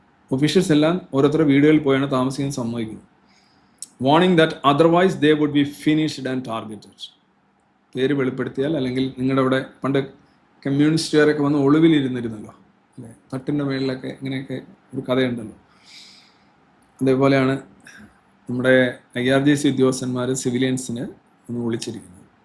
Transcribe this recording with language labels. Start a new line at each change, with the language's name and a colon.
Malayalam: Officials എല്ലാം ഓരോരുത്തരുടെ വീടുകളിൽ പോയാണ് താമസിക്കാൻ സമ്മതിക്കുന്നത്.
English: Warning that otherwise they would be finished and targeted.
Malayalam: പേര് വെളിപ്പെടുത്തിയാൽ അല്ലെങ്കിൽ നിങ്ങളുടെ അവിടെ പണ്ട് കമ്മ്യൂണിസ്റ്റുകാരൊക്കെ വന്ന് ഒളിവിലിരുന്നിരുന്നല്ലോ അല്ലേ, തട്ടിൻ്റെ മേളിലൊക്കെ ഇങ്ങനെയൊക്കെ ഒരു കഥയുണ്ടല്ലോ. അതേപോലെയാണ് നമ്മുടെ IRGC ഉദ്യോഗസ്ഥന്മാർ സിവിലിയൻസിനെ ഒന്ന് വിളിച്ചിരിക്കുന്നത്.